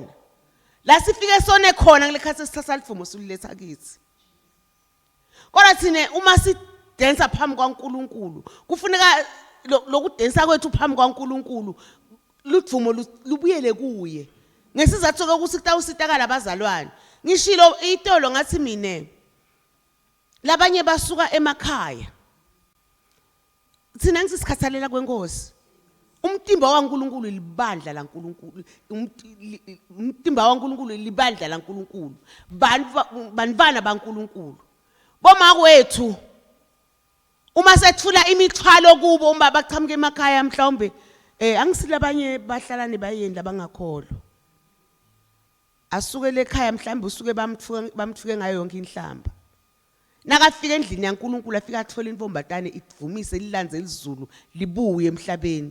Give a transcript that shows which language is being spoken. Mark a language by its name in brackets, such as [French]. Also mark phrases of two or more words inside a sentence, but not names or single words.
[Swati] La sifike sone khona ngilekhathi sithatha lifumo suletha kithi. Kodwa thine uma sidansa phambi kwaNkulunkulu kufuneka lokudansa kwethu phambi kwaNkulunkulu luvumo lubuyele kuye. Ngesizathu sokuthi kutawusitakala abazalwane. Ngishilo itolo ngathi mine. Labanye basuka emakhaya. Thina ngisikhathalela kwenkosi. Umtimba waNkulunkulu libandla laNkulunkulu. Umtimba waNkulunkulu libandla laNkulunkulu. Banvana baNkulunkulu. Boma kwethu uma sethula imithwalo kubo uma baqhamuke emakhaya mhlawumbe angisile abanye bahlalane bayeni labangakholwa. Asuke lekhaya mhlawumbe usuke bamthuke ngayo yonke inhlamba. Nakafika endlini yaNkulunkulu afika athola imfombatane ivumise lilanze izulu libuye emhlabeni.